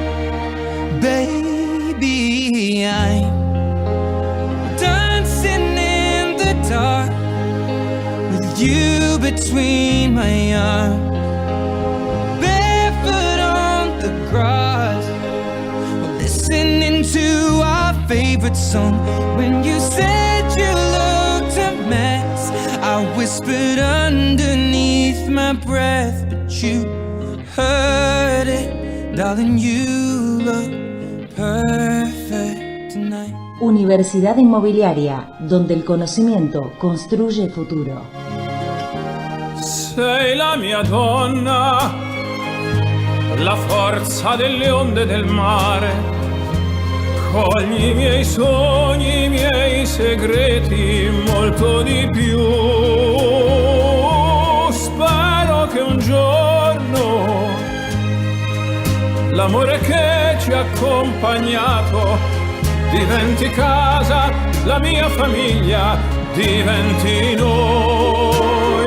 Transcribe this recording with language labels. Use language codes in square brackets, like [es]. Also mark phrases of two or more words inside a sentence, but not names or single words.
[en] Baby, I'm dancing in the dark with you between my arms, barefoot on the grass, listening to our favorite song. When you said you looked a mess, I whispered underneath my breath, but you heard it, darling, you look perfect tonight. [es] Universidad Inmobiliaria, donde el conocimiento construye futuro. [it] Sei la mia donna, la forza delle onde del mare. Cogli i miei sogni, i miei segreti, molto di più. Spero che un giorno l'amore che ci ha accompagnato diventi casa, la mia famiglia diventi noi.